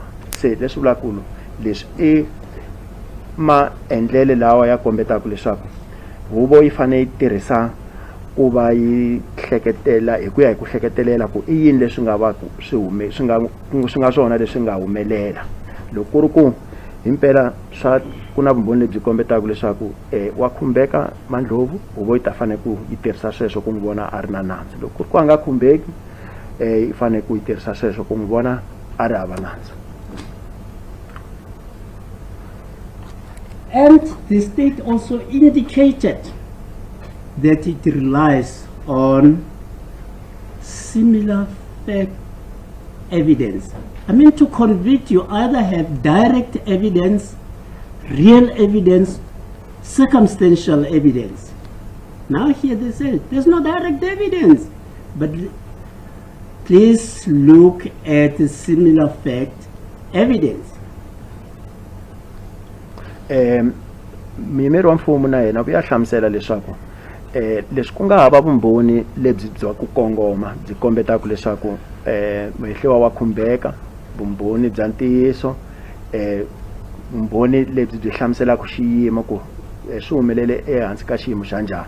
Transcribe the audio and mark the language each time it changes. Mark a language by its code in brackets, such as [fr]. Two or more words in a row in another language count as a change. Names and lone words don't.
[ts] Se leswi vulaku leswi maendlele lawa ya kombetaka leswaku huvo yi fanele yi tirhisa ku va yi hleketela hi ku ya hi ku hleketelela ku i yini leswi nga va swi nga swona leswi nga humelela. Loko ku ri ku impela swa kuna vumbhoni lebyi kombetaka leswaku wa khumbeka mandlovu huvo yi ta fane ku yi tirhisa sweswo ku n'wi vona a ri na nandzu. Loko ku a nga khumbeki yi fane ku yi tirhisa sweswo ku n'wi vona a ri hava nandzu. [en] And the state also indicated that it relies on similar fact evidence. I mean, to convict, you either have direct evidence, real evidence, circumstantial evidence. Now here they say there's no direct evidence, but please look at the similar fact evidence. [ts] Muyimeri wa mfumo na yena vuya hlamusela leswaku leswi ku nga hava vumbhoni lebyi bya ku kongoma byi kombetaka leswaku muhehliwa wa khumbeka, vumbhoni bya ntiyiso, vumbhoni lebyi byi hlamuselaka xiyimo ku swi humelele ehansi ka xiyimo xa njhani.